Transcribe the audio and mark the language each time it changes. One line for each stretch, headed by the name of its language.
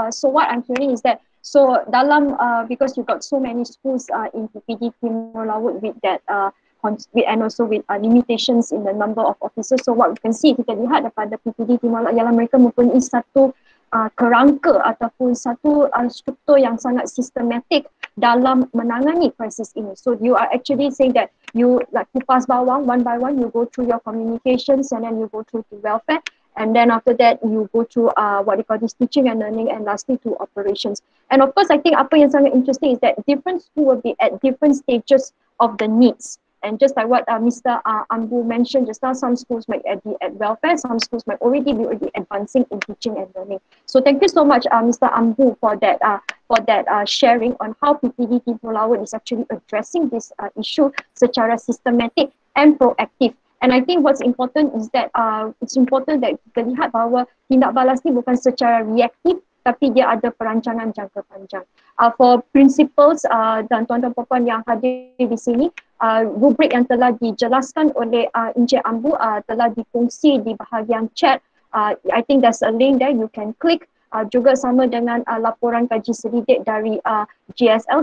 English: So what I'm hearing is that
Malay: dalam
English: because you got so many schools in PPD Timur Laut with that and also with limitations in the number of officers. So what we can see,
Malay: kita lihat daripada PPD Timur Laut ialah mereka mempunyai satu kerangka ataupun satu struktur yang sangat sistematik dalam menangani krisis ini.
English: So you are actually saying that you like
Malay: kupas bawang
English: one by one, you go through your communications and then you go through to welfare, and then after that you go through what they call this teaching and learning, and lastly to operations. And of course I think
Malay: apa yang sangat
English: interesting is that different school will be at different stages of the needs. And just like what Mr. Ambu mentioned just now, some schools might be at welfare, some schools might already be advancing in teaching and learning. So thank you so much, Mr. Ambu, for that sharing on how PPD Timur Laut is actually addressing this issue
Malay: secara
English: systematic and proactive. And I think what's important is that it's important that
Malay: kita lihat bahawa tindak balas ni bukan secara reaktif, tapi dia ada perancangan jangka panjang.
English: For principals
Malay: dan tuan-tuan puan yang hadir di sini, rubrik yang telah dijelaskan oleh Encik Ambu telah dikongsi di bahagian chat.
English: I think there's a link there, you can click.
Malay: Juga sama dengan laporan kaji selidik dari GSL.